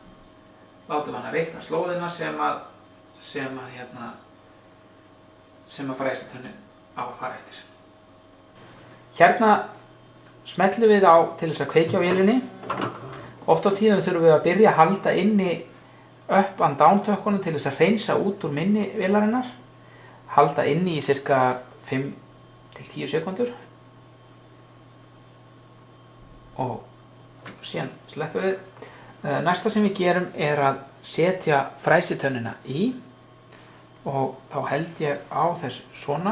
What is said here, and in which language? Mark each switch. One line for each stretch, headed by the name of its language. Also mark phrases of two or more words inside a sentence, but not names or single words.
Icelandic: sem að fræsitönnin á að fara eftir. Hérna smellum við á til þess að kveikja á vélinni. Oft á tíðum þurfum við að byrja að halda inni
English: up and down
Icelandic: tökkunum til þess að hreinsa út úr minni vélarinnar. Halda inni í cirka 5 til 10 sekúndur. Og síðan sleppum við. Næsta sem við gerum er að setja fræsitönnina í og þá held ég á þess svona.